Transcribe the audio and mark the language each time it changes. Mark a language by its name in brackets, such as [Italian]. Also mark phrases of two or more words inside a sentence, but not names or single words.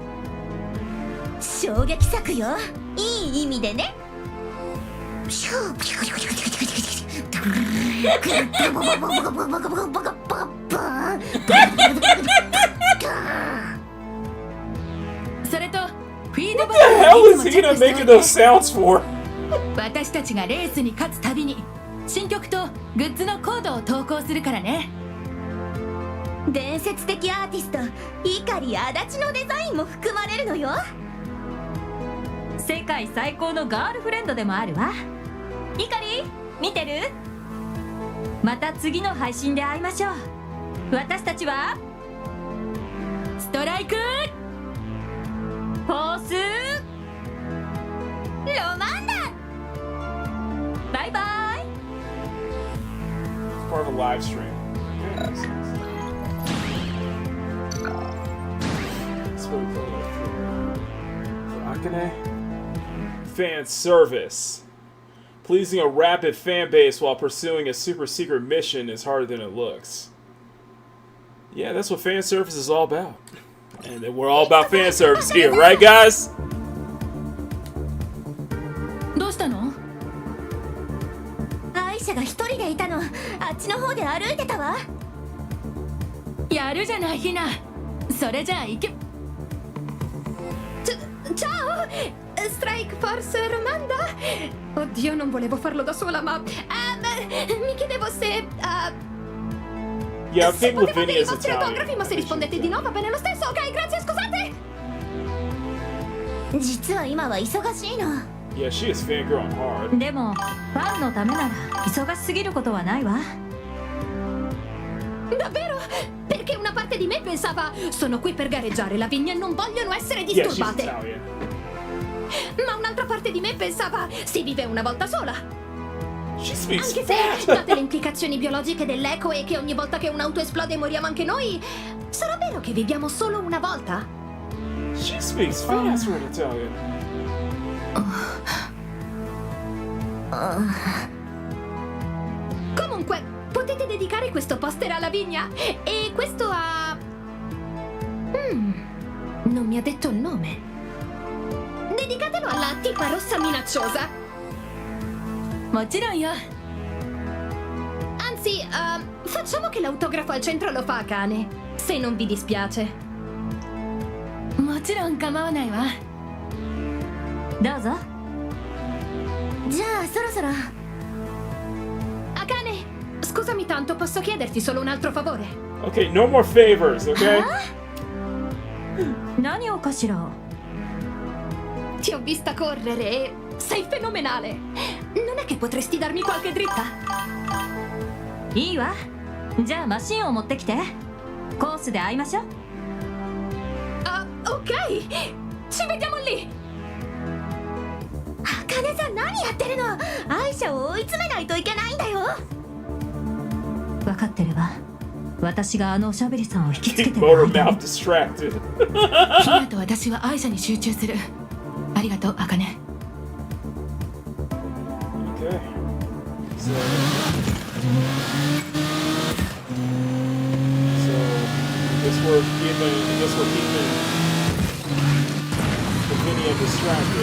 [Japanese] 衝撃作よ、いい意味でね。それとフィードバック [English] What the hell is he gonna make those sounds for? [Japanese] 私たちがレースに勝つたびに新曲とグッズのコードを投稿するからね。伝説的アーティスト碇足立のデザインも含まれるのよ。世界最高のガールフレンドでもあるわ。碇見てる？また次の配信で会いましょう。私たちはストライクフォースロマンだ。バイバイ。 [English] Part of a live stream. Fan service. Pleasing a rabid fan base while pursuing a super secret mission is harder than it looks. Yeah, that's what fan service is all about. And we're all about fan service here, right, guys? [Japanese] どうしたの？アイシャが一人でいたの。あっちの方で歩いてたわ。やるじゃないヒナ。それじゃあ行け。 [Italian] Ciao! Strike Force Romanda? Oddio, non volevo farlo da sola, ma... mi chiedevo se... [English] Yeah, I [Italian] se [English] think [Italian] potevate [English] Lavinia [Italian] i [English] is [Italian] vostri [English] Italian. [Italian] autografi, ma se rispondete di no va bene lo stesso, ok? Grazie, scusate! [Japanese] 実は今は忙しいの。 [English] Yeah, she is fangirling hard. [Japanese] でもファンのためなら忙しすぎることはないわ。 [Italian] Davvero? Perché una parte di me pensava sono qui per gareggiare, Lavinia, non vogliono essere [English] Yeah, she's [Italian] disturbate. [English] Italian. [Italian] Ma un'altra parte di me pensava si vive una volta sola. [English] She speaks [Italian] Anche [English] fast. [Italian] se, date le implicazioni biologiche dell'eco e che ogni volta che un'auto esplode moriamo anche noi, sarà vero che viviamo solo una volta? [English] She speaks fast for an Italian. [Italian] Comunque, potete dedicare questo poster a Lavinia e questo a... non mi ha detto il nome. Dedicatelo alla tipa rossa minacciosa. [Japanese] もちろんよ。 [Italian] Anzi, facciamo che l'autografo al centro lo fa Akane, se non vi dispiace. [Japanese] もちろん構わないわ。どうぞ。じゃあそろそろ。 [Italian] Akane, scusami tanto, posso chiederti solo un altro favore? [English] Okay, no more favors, okay? [Japanese] 何をかしら。 [Italian] Ti ho vista correre e sei fenomenale. Non è che potresti darmi qualche dritta? [Japanese] いいわ。じゃあマシンを持ってきて。コースで会いましょう。 [Italian] Ok, ci vediamo lì. [Japanese] 茜さん何やってるの？アイシャを追い詰めないといけないんだよ。分かってるわ。私があのおしゃべりさんを引きつけて [English] Keep [Japanese] る [English] motor [Japanese] 間 [English] mouth [Japanese] に。 [English] distracted. [Japanese] ヒナと私はアイシャに集中する。ありがとう、アカネ。 [English] Okay. So I guess we're keeping Lavinia distracted.